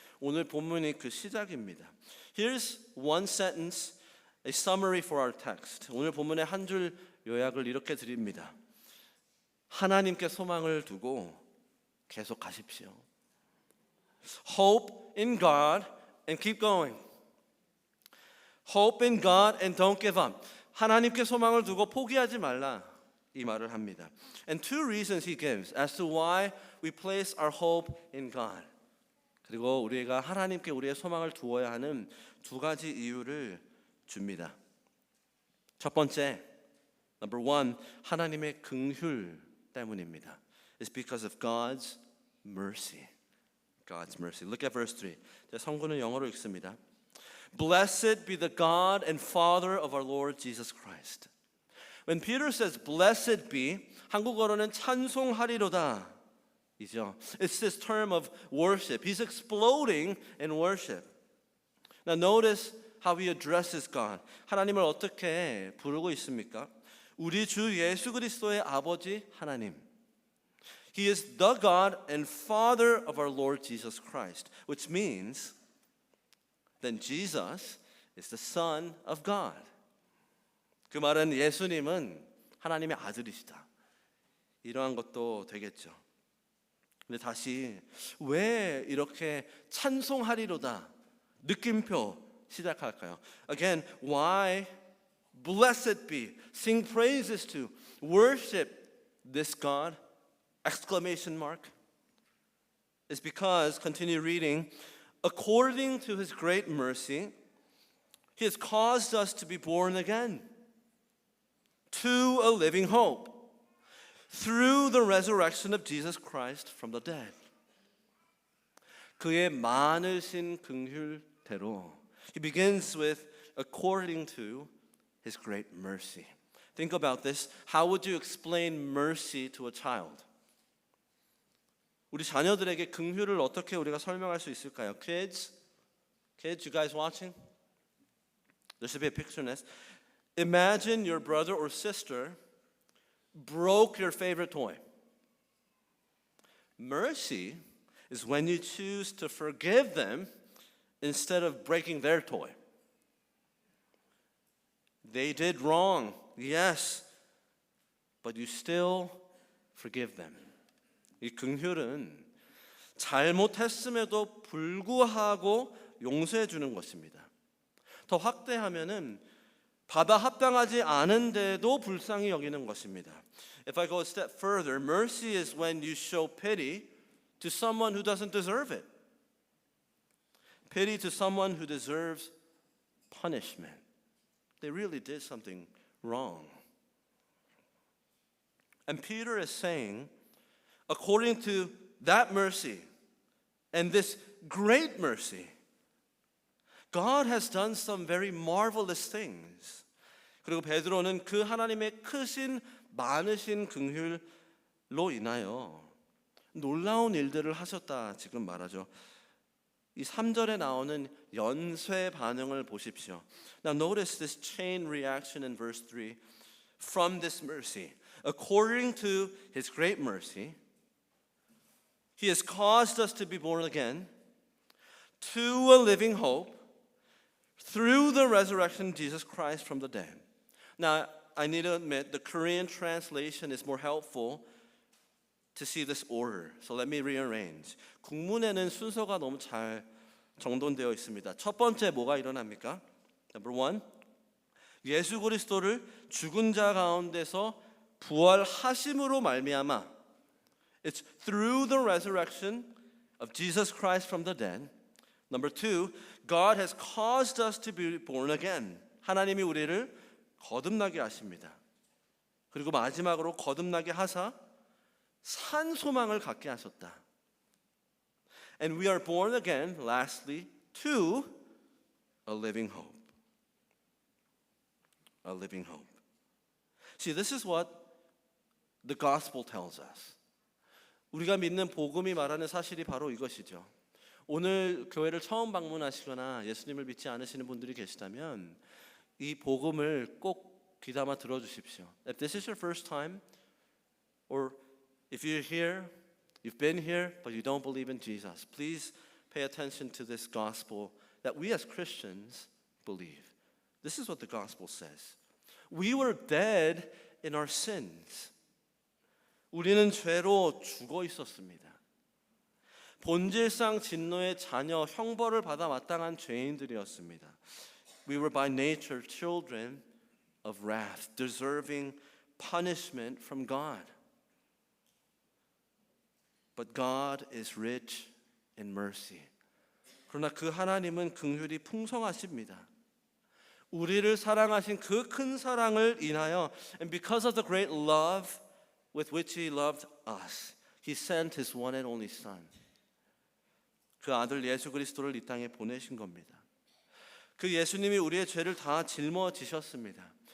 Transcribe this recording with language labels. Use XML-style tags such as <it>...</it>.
<ko>오늘 본문이 그 시작입니다.</ko> <en>Here's one sentence, a summary for our text.</en> <ko>오늘 본문의 한 줄 요약을 이렇게 드립니다. 하나님께 소망을 두고 계속 가십시오.</ko> <en>Hope in God and keep going. Hope in God and don't give up.</en> <ko>하나님께 소망을 두고 포기하지 말라 이 말을 합니다.</ko> <en>And two reasons he gives as to why we place our hope in God.</en> <ko>그리고 우리가 하나님께 우리의 소망을 두어야 하는 두 가지 이유를 줍니다. 첫 번째,</ko> <en>number one,</en> <ko>하나님의 긍휼 때문입니다.</ko> <en>It's because of God's mercy. God's mercy. Look at verse 3.</en> <ko>성구는 영어로 읽습니다.</ko> <en>Blessed be the God and Father of our Lord Jesus Christ. When Peter says blessed be,</en> <ko>한국어로는 찬송하리로다 이죠.</ko> <en>It's this term of worship. He's exploding in worship. Now notice how he addresses God.</en> <ko>하나님을 어떻게 부르고 있습니까? 우리 주 예수 그리스도의 아버지 하나님.</ko> <en>He is the God and Father of our Lord Jesus Christ, which means then Jesus is the Son of God.</en> <ko>그 말은 예수님은 하나님의 아들이시다. 이러한 것도 되겠죠. 근데 다시 왜 이렇게 찬송하리로다 느낌표 시작할까요?</ko> <en>Again, why blessed be, sing praises to, worship this God? Exclamation mark. It's because, continue reading, according to his great mercy, he has caused us to be born again to a living hope through the resurrection of Jesus Christ from the dead.</en> <ko>그의 많으신 긍휼대로.</ko> <en>He begins with according to his great mercy. Think about this. How would you explain mercy to a child?</en> <ko>우리 자녀들에게 긍휼을 어떻게 우리가 설명할 수 있을까요?</ko> <en>Kids, you guys watching? There should be a picture in this. Imagine your brother or sister broke your favorite toy. Mercy is when you choose to forgive them instead of breaking their toy. They did wrong, yes, but you still forgive them.</en> <ko>이 긍휼은 잘못했음에도 불구하고 용서해 주는 것입니다. 더 확대하면은 받아 합당하지 않은데도 불쌍히 여기는 것입니다.</ko> <en>If I go a step further, mercy is when you show pity to someone who doesn't deserve it. Pity to someone who deserves punishment. They really did something wrong. And Peter is saying, according to that mercy and this great mercy, God has done some very marvelous things.</en> <ko>그리고 베드로는 그 하나님의 크신 많으신 긍휼로 인하여 놀라운 일들을 하셨다 지금 말하죠. 이 3절에 나오는 연쇄 반응을 보십시오.</ko> <en>Now notice this chain reaction in verse 3. From this mercy, according to his great mercy, he has caused us to be born again to a living hope through the resurrection of Jesus Christ from the dead. Now, I need to admit the Korean translation is more helpful to see this order. So let me rearrange.</en> <ko>국문에는 순서가 너무 잘 정돈되어 있습니다. 첫 번째 뭐가 일어납니까?</ko> <en>Number one,</en> <ko>예수 그리스도를 죽은 자 가운데서 부활하심으로 말미암아.</ko> <en>It's through the resurrection of Jesus Christ from the dead. Number two, God has caused us to be born again.</en> <ko>하나님이 우리를 거듭나게 하십니다. 그리고 마지막으로 거듭나게 하사 산 소망을 갖게 하셨다.</ko> <en>And we are born again, lastly, to a living hope. A living hope. See, this is what the gospel tells us.</en> <ko>우리가 믿는 복음이 말하는 사실이 바로 이것이죠. 오늘 교회를 처음 방문하시거나 예수님을 믿지 않으시는 분들이 계시다면 이 복음을 꼭 귀담아 들어주십시오.</ko> <en>If this is your first time, or if you're here, you've been here, but you don't believe in Jesus, please pay attention to this gospel that we as Christians believe. This is what the gospel says. We were dead in our sins.</en> <ko>우리는 죄로 죽어 있었습니다. 본질상 진노의 자녀, 형벌을 받아 마땅한 죄인들이었습니다.</ko> <en>We were by nature children of wrath, deserving punishment from God. But God is rich in mercy.</en> <ko>그러나 그 하나님은 긍휼이 풍성하십니다. 우리를 사랑하신 그 큰 사랑을 인하여,</ko> <en>and because of the great love with which He loved us, He sent His one and only Son.</en> <ko>그 아들 예수 그리스도를 이 땅에 보내신 겁니다. 그 예수님이 우리의 죄를 다 짊어지셨습니다.</ko>